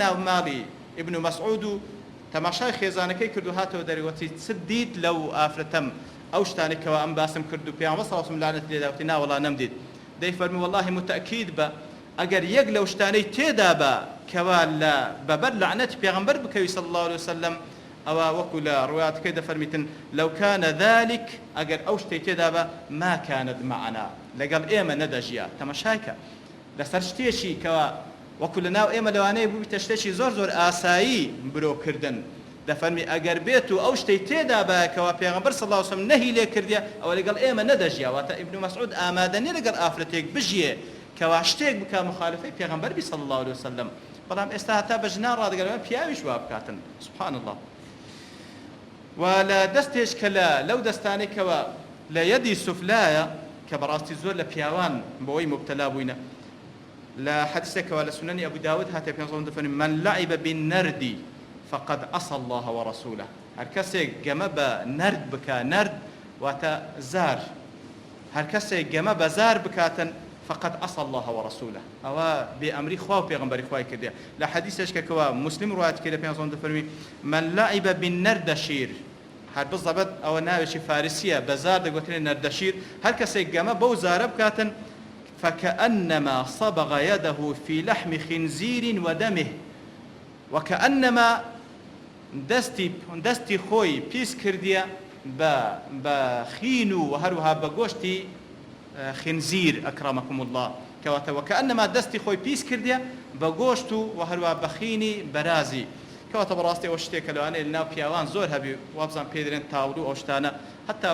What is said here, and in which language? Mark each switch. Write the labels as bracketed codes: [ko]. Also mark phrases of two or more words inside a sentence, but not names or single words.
[ckb] ناو ماڵی ابن مسعود و تەماشای خێزانەکەی کرد و هاتەوە دەرەوەتی چ دیت لەو ئافرەتەم ئەو شتانێکەوە ئەم باسم کرد و پێغەمبەر [ar] صلی الله علیه و سلم [ckb] لعنەتی لێ داوتی نا وەڵا نەمدیت دەی فەرمی والله متأکید بە ئەگەر یەک لەو شتانەی تێدا بە کەوا لە بەبەر لعنەتی پێغەمبەر بکەوی [ar] صلی الله عليه وسلم [ckb] ئەوە وەکو لە ڕوایەتەکەی دەفەرمیتن لەو [ar] کانە ذلك [ckb] ئەگەر ئەو شتەی تێدا بە [ar] ما كانت معنا [ckb] لەگەڵ ئێمە نەدەژیا تەماشایکە لەسەر شتێکی کەوا وەکو لە ناو ئێمە لەوانەیە بوویتە شتێکی زۆر زۆر ئاسایی برۆکردن دەفەرمی ئەگەر بێت و ئەو شتەی تێدا بەکەوە پێغەمبەر [ar] صلی الله علیه و سلم [ckb] نەهی لێ کردیە ئەوە لەگەڵ ئێمە نەدەژیا واتە ابن مسعود ئامادە نییە لەگەڵ ئافرەتێک بژیێ کەوا شتێک بکە مخالفەی پێغەمبەر بی [ar] صلی الله علیه و سلم [ckb] بەڵام ئێستا هەتا بە ژنان ڕادەگەڕێن پیاویش وا بکاتن [ar] سبحان الله [ckb] و لە دەستێش کە لەو دەستانێکەوە لە یەدی سوفلایە کە بەڕاستی زۆر لە پیاوان بەوەی مبتەلا بووینە لە حەدیثێکەوە لە سنەنی ئەبو داود هاتێ پێغەمبەر دەفەرمێ [ar] من لعب بالنرد فقد عصى الله ورسوله [ckb] هەر کەسێک گەمە بە نرد بکە نرد واتە زار هەر کەسێک گەمە بە زار بکاتن [ar] فقد عصى الله ورسوله [ckb] ئەوە بێئەمری خوا و پێغەمبەری خوای کردیە لە حەدیثێکەوە مسلم ڕوایەت کردە پێغەمبەر دەفەرمی [ar] من لعب بالنردشیر [ckb] هەر بزەبەت ئەوە ناوێکی فارسیە بە زار دەگوترێن نەردەشیر هەر کەسێک گەمە بەو زارە بکاتن [ar] فكأنما صبغ يده في لحم خنزير ودمه [ckb] وكأنما دەستی خۆی پیس کردیە بە خین و هەروەها بە گۆشتی خنزیر [ar] ئەکرامەکم الله [ckb] کەواتە وەکەئەنەما دەستی خۆی پیس کردیە بە گۆشت و هەروەها بە خینی بەرازی کەواتە بەڕاستی ئەوە شتێکە لەوانەیە لەناو پیاوان زۆر هەبی وابزان پێدرێن تاوڵ و ئەو شتانە هەتا